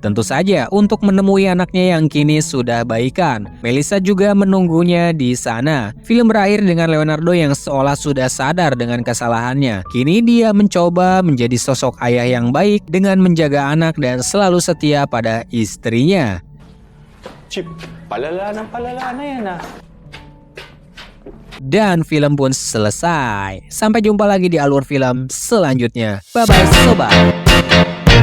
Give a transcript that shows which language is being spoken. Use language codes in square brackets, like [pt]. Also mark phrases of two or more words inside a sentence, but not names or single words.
[id] Tentu saja untuk menemui anaknya yang kini sudah baikan. Melissa juga menunggunya di sana. Film berakhir dengan Leonardo yang seolah sudah sadar dengan kesalahannya. Kini dia mencoba menjadi sosok ayah yang baik dengan menjaga anak dan selalu setia pada istrinya. Chip, [tl] palala na yan ah. [id] Dan film pun selesai. Sampai jumpa lagi di alur film selanjutnya. Bye-bye sobat.